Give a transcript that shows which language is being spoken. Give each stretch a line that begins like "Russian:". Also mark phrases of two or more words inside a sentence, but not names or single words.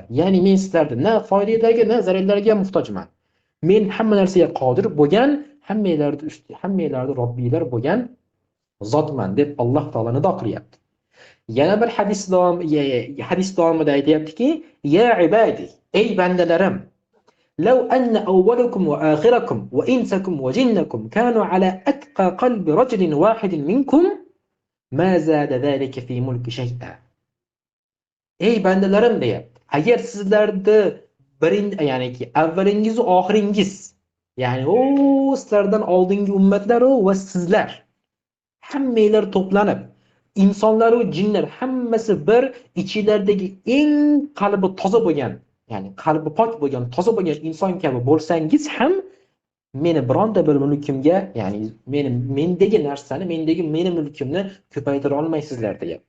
Uzbek: Ya'ni men sizlarga na foydalarga, na zararlarga muhtojman. Men hamma narsaga qodir bo'lgan, hammalarning Robbiylar bo'lgan zotman deb Alloh taolo nido qilyapti. Yana bir hadis davomida aytayaptiki:
Arabic: "يا عبادي,
Uzbek: ey bandalarim,
Arabic: لو أن أولكم وآخركم وإنسكم وجنكم كانوا على أتقى قلب رجل واحد منكم ما زاد ذلك في ملكي شيئا."
Uzbek: Ey bandalarim deyapti. Agar sizlarda ya'niki avvalingiz va oxiringiz, ya'ni sizlardan oldingi ummatlar va sizlar hammanglar to'planib, insonlar va jinlar hammasi bir ichilaridagi eng qalbi toza bo'lgan, ya'ni qalbi pok bo'lgan, toza bo'lgan inson kabi bo'lsangiz ham meni bironta bir mulkimga, ya'ni mendagi narsani, meni mulkimni ko'paytira olmaysizlar deyapti.